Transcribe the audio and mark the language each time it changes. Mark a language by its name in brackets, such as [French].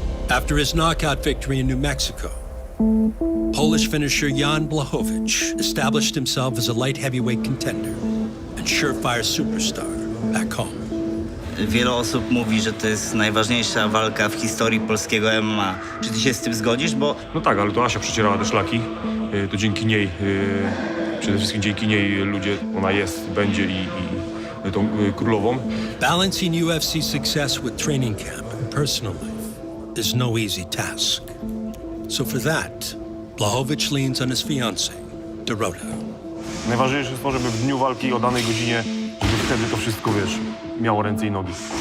[English] After his knockout victory in New Mexico, Polish finisher Jan Blachowicz established himself as a light heavyweight contender and surefire superstar back home. [Polish] Wiele osób mówi, że to jest najważniejsza walka w historii polskiego MMA. Czy ty się z tym zgodzisz? Bo... No tak, ale to Asia przecierała te szlaki. To dzięki niej, przede wszystkim dzięki niej ludzie, ona jest, będzie i tą królową. [English] Balancing UFC success with training camp and personal life is no easy task. So for that, Blachowicz leans on his fiancée, Dorota. [Polish] Najważniejsze jest to, żeby w dniu walki o danej godzinie, żeby wtedy to wszystko, wiesz, miało ręce i nogi.